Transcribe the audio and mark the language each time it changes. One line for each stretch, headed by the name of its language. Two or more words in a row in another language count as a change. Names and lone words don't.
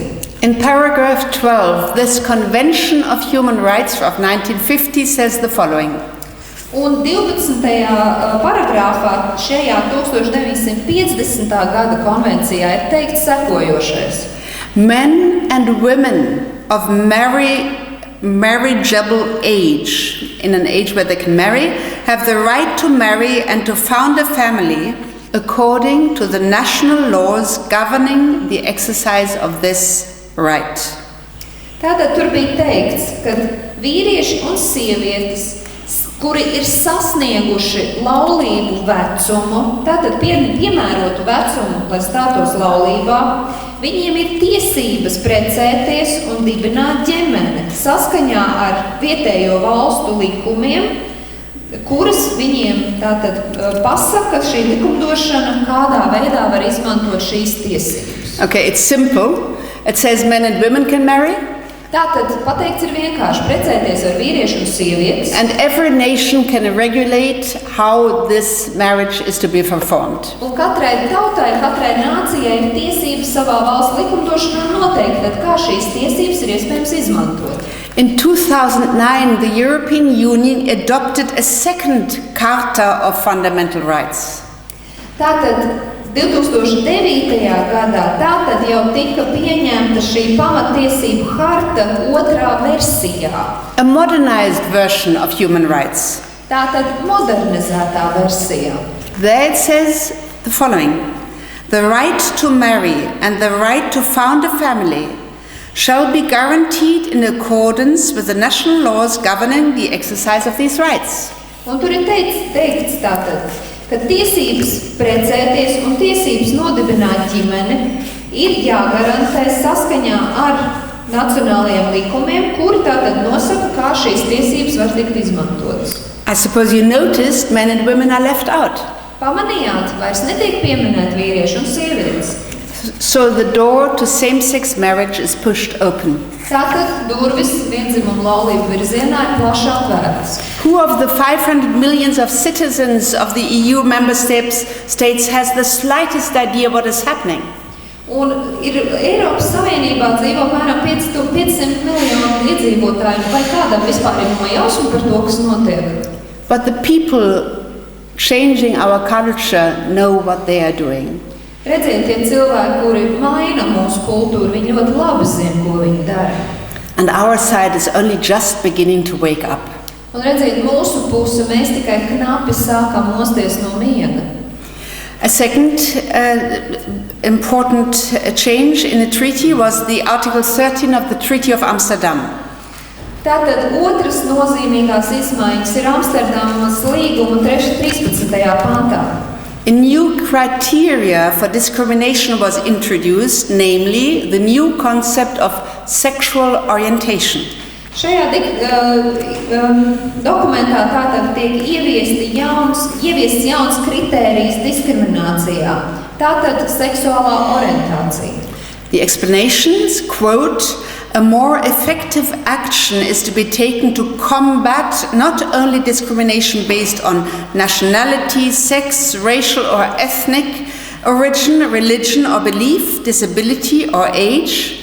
English: In paragraph 12, this Convention of Human Rights of 1950 says the following.
Latvian: Un 12. paragrāfā šajā 1950. gada konvencijā ir teikts sekojošais.
English: Men and women of marriageable age, in an age where they can marry, have the right to marry and to found a family according to the national laws governing the exercise of this right.
Latvian: Tātad tur bija teikts, ka vīrieši un sievietes, kuri ir sasnieguši laulību vecumu, tātad piemērotu vecumu, lai stātos laulībā, viņiem ir tiesības precēties un dibināt ģimeni saskaņā ar vietējo valstu likumiem, kuras viņiem tātad pasaka šī likumdošana, kādā veidā var izmantot šīs tiesības.
English: Okay, it's simple. It says men and women can marry.
Latvian: Tātad pateikts ir vienkārši precēties ar vīriešu un sievietes.
English: And every nation can regulate how this marriage is to be performed.
Latvian: Un katrai tautai, katrai nācijai ir tiesības savā valsts likumdošanā noteikt, tad kā šīs tiesības ir iespējams izmantot.
English: In 2009, the European Union adopted a second Charter of Fundamental Rights.
Latvian: Tātad 2009. gadā tātad jau tika pieņemta šī pamatiesību harta otrā versijā.
English: A modernized version of human rights.
Latvian: Tātad modernizētā versijā.
English: There it says the following: the right to marry and the right to found a family shall be guaranteed in accordance with the national laws governing the exercise of these rights.
Latvian: Un tur ir teikts tātad, ka tiesības precēties un tiesības nodibināt ģimeni ir jāgarantē saskaņā ar nacionālajiem likumiem, kuri tātad nosaka, kā šīs tiesības var tikt izmantotas.
English: I suppose you noticed men and women are left out.
Latvian: Pamanījāt, vairs netiek pieminēt vīrieši un sievietes.
English: So the door to same-sex marriage is pushed open.
Latvian: Tātad durvis viendzimuma laulību virzienā ir plaši atvērtas.
English: Who of the 500 millions of citizens of the EU member states has the slightest idea what is happening?
Latvian: Un ir Eiropas Savienībā dzīvo apmēram 500 miljonu iedzīvotāju, vai kādam vispār ir nojausma par to, kas notiek?
English: But the people changing our culture know what they are doing.
Latvian: Redziet, tie cilvēki, kuri maina mūsu kultūru, viņi ļoti labi zina, ko viņi dara.
English: And our side is only just beginning to wake up.
Latvian: Un redziet, mūsu puse mēs tikai knapi sākam mosties no miega.
English: A second important change in the treaty was the Article 13 of the Treaty of Amsterdam.
Latvian: Tātad otras nozīmīgās izmaiņas ir Amsterdamas līguma 13. pantā.
English: A new criteria for discrimination was introduced, namely the new concept of sexual orientation.
Latvian: Šajā dokumentā tātad tiek ieviests jauns kritērijs diskriminācijā, tātad seksuālā orientācija.
English: The explanations, quote, a more effective action is to be taken to combat not only discrimination based on nationality, sex, racial or ethnic origin, religion or belief, disability or age.